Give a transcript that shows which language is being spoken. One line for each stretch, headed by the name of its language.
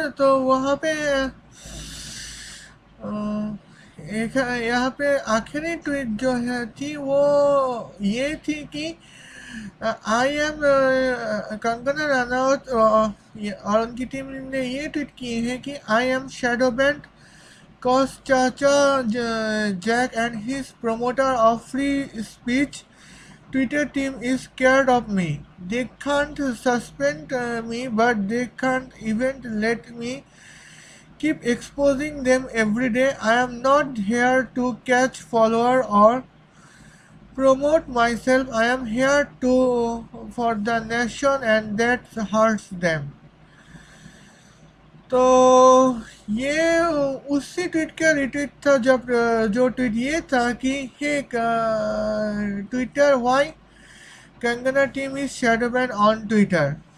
Hindi: तो वहाँ पे अ, एक यहाँ पे आखिरी ट्वीट जो है थी वो ये थी कि
English: I am Kangana Ranaut
Hindi: और उनकी टीम ने ये ट्वीट की है कि
English: I am shadow banned cause चाचा Jack and his promoter of free speech Twitter team is scared of me. They can't suspend me, but they can't even let me keep exposing them every day. I am not here to catch follower or promote myself. I am here to for the nation and that hurts them.
Hindi: तो ये उसी tweet का retweet था जब जो tweet ये था कि
English: Hey Twitter why Kangana team is shadow ban on Twitter.